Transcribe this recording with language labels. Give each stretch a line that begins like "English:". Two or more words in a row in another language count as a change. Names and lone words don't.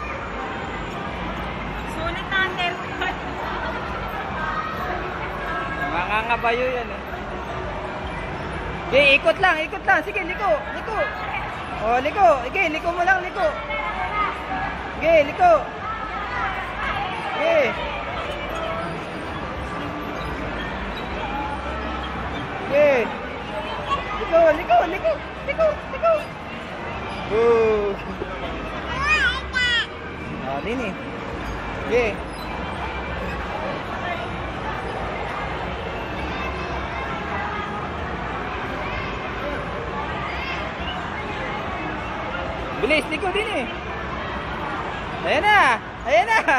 Filipino: Sulit na ang temper. Mangangabayo yan eh. Okay, ikot lang. Sige, liko. Oh, liko. Okay, liko mo lang, liko. Okay, liko. Okay. Okay. Liko. Oh. Ah, Dini. Okay. Bilis, liko din eh. Ayan na.